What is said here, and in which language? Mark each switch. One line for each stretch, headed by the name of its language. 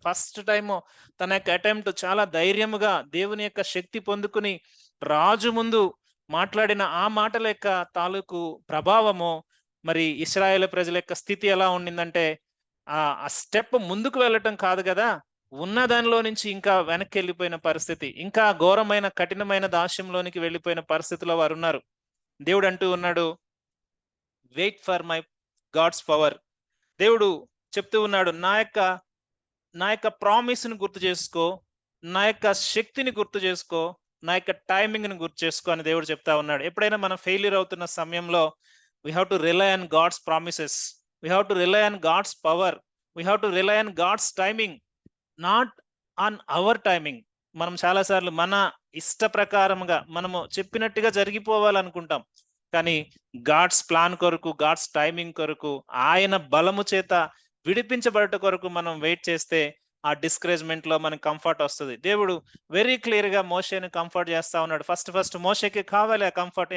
Telugu: First time తన యొక్క attempt చాలా ధైర్యముగా దేవుని యొక్క శక్తి పొందుకుని రాజు ముందు మాట్లాడిన ఆ మాటల యొక్క తాలూకు ప్రభావము, మరి ఇశ్రాయేల్ ప్రజల యొక్క స్థితి ఎలా ఉండిందంటే, ఆ స్టెప్ ముందుకు వెళ్ళటం కాదు కదా, ఉన్న దానిలో నుంచి ఇంకా వెనక్కి వెళ్ళిపోయిన పరిస్థితి, ఇంకా ఘోరమైన కఠినమైన దాస్యంలోనికి వెళ్ళిపోయిన పరిస్థితిలో వారు ఉన్నారు. దేవుడు అంటూ ఉన్నాడు,
English: Wait for my God's power.
Telugu: దేవుడు చెప్తూ ఉన్నాడు, నా యొక్క ప్రామిస్ ని గుర్తు చేసుకో, నా యొక్క శక్తిని గుర్తు చేసుకో, నా యొక్క టైమింగ్ ని గుర్తు చేసుకో అని దేవుడు చెప్తా ఉన్నాడు. ఎప్పుడైనా మనం ఫెయిల్యూర్ అవుతున్న సమయంలో
English: we have to rely on God's promises, we have to rely on God's power, we have to rely on God's timing, not on our timing.
Telugu: మనం చాలాసార్లు మన ఇష్ట ప్రకారంగా మనము చెప్పినట్టుగా జరిగిపోవాలనుకుంటాం, కానీ గాడ్స్ ప్లాన్ కొరకు, గాడ్స్ టైమింగ్ కొరకు, ఆయన బలము చేత విడిపించబడట కొరకు మనం వెయిట్ చేస్తే ఆ డిస్కరేజ్మెంట్ లో మనకు కంఫర్ట్ వస్తుంది. దేవుడు వెరీ క్లియర్ గా మోషేని కంఫర్ట్ చేస్తా ఉన్నాడు. ఫస్ట్ మోషేకి కావాలి ఆ కంఫర్ట్.